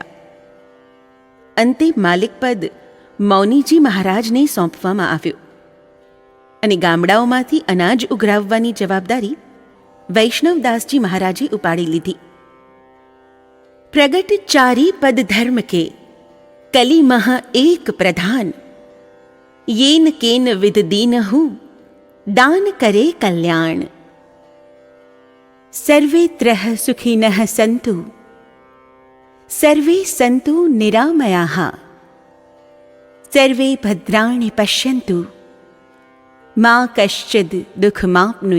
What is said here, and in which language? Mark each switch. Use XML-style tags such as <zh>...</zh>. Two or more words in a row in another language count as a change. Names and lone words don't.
<gu>અંતે માલિક પદ મૌનીજી મહારાજને સોંપવામાં આવ્યું અને ગામડાઓમાંથી અનાજ ઉઘરાવવાની જવાબદારી વૈષ્ણવદાસજી મહારાજે ઉપાડી લીધી.</gu> <awa>प्रगट चारी पद धर्म के कलिमह एक प्रधान, येन केन विद दीनहु दान करे कल्याण.</awa> <sa>सर्वे त्रह सुखिनः सन्तु, सर्वे सन्तु निरामयाः, सर्वे भद्राणि पश्यन्तु, मा कश्चिद् दुःखमाप्नुयात्.</sa>